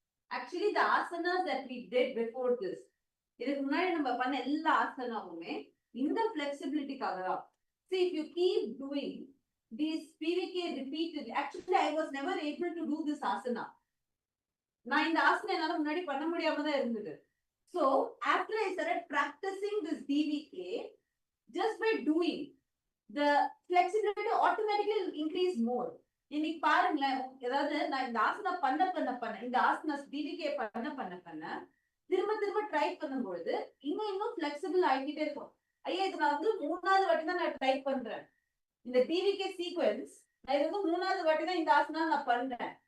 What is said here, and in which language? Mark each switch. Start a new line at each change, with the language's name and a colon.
English: Actually, the asanas that we did before this,
Tamil: இதுக்கு முன்னாடி நம்ம பண்ண எல்லா ஆசனாவுமே இந்த flexibilityக்காக தான்.
English: See, if you keep doing these PVK repeated, actually I was never able to do this asana.
Tamil: நான் இந்த ஆசனம் என்னால முன்னாடி பண்ண முடியாம தான் இருந்தது.
English: So after I started practicing this DVK, just by doing, the flexibility automatically will increase more.
Tamil: இன்னைக்கு பாருங்களேன், ஏதாவது நான் இந்த ஆசனம் பண்ண இந்த ஆசனா DVK பண்ண திரும்ப ட்ரை பண்ணும்போது இன்னும் ஃபிளெக்சிபிள் ஆகிட்டே இருக்கும். ஐயா, இது நான் வந்து 3வது வாட்டி தான் நான் ட்ரை பண்றேன். இந்த DVK சீக்வென்ஸ் நான் இது வந்து 3வது வாட்டி தான் இந்த ஆசனா நான் பண்றேன்.